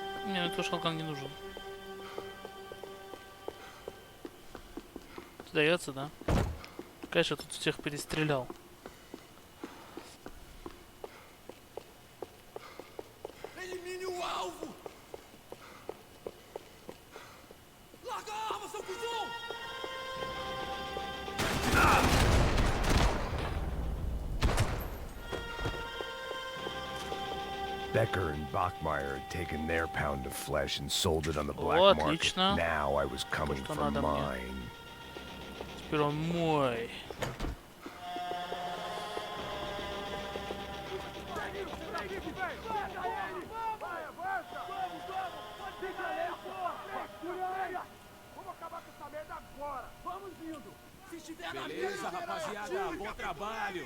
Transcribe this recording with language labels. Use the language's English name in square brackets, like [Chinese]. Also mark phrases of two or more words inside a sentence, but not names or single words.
[Russian] Мне этот шалкан не нужен. Сдается, да? Конечно, тут всех перестрелял. [Portuguese] Elimine o alvo! Larga a arma, seu cuzão! [English] Becker and Bachmeyer had taken their pound of flesh and sold it on the black [Russian] Вот, [English] market. [Russian] отлично. [English] Now I was coming [Russian] что [English] for [Russian] надо мне. [English] mine. [Russian] Теперь он мой. [Portuguese] Beleza, rapaziada, bom trabalho.